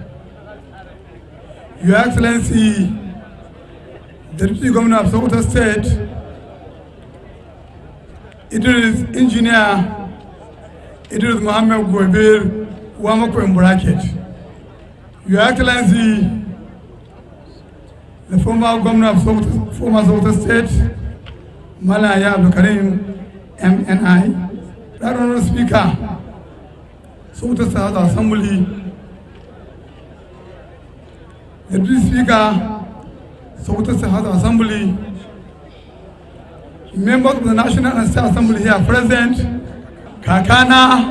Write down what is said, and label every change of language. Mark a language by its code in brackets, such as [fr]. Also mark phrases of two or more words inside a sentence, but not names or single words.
[en] Your Excellency, the Deputy Governor of Sokoto State, Idris Engineer Idris Muhammad Gobir, Wamako in bracket. Your Excellency, the former Governor of Sokoto State, Malaya Abdul Karim, MNI, Right Honorable Speaker, Sokoto State House of Assembly, the Deputy Speaker, Sokoto State House of Assembly, members of the National and State Assembly here present, Kakana,